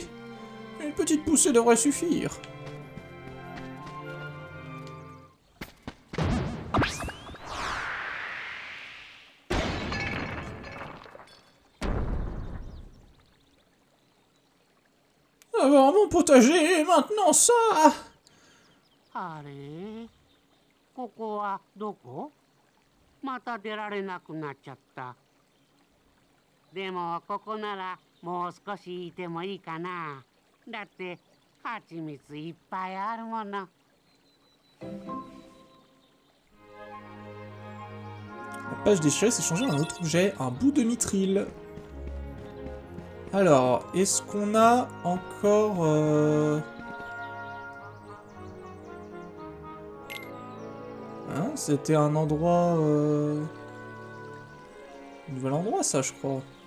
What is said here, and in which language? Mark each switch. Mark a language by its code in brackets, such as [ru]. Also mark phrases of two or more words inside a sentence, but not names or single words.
[fr] Une petite poussée devrait suffire. Avoir mon potager et maintenant ça! [ja] あれここはどこ？また出られなくなっちゃった。でもここならもう少しいてもいいかな。だって蜂蜜いっぱいあるもの。 [fr] Page déchirée, c'est changé en un autre objet, un bout de mithril. Alors, est-ce qu'on a encore... Hein, c'était un endroit... Un nouvel endroit, ça, je crois.